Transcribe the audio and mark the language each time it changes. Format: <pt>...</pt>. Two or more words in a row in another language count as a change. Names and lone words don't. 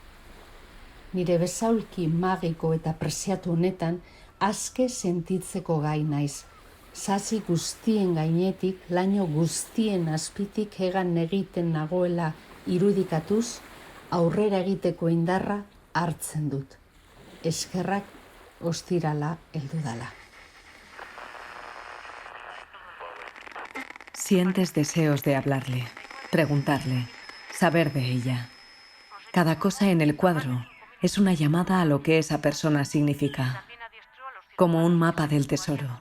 <eu>Nire besaulki magiko eta preziatu honetan aske sentitzeko gai naiz. Sasi guztien gainetik, laino guztien azpitik hegan egiten nagoela irudikatuz, aurrera egiteko indarra hartzen dut. Eskerrak ostirala heldu dala.</eu> <es>Sientes deseos de hablarle, preguntarle, saber de ella. Cada cosa en el cuadro es una llamada a lo que esa persona significa, como un mapa del tesoro.</es>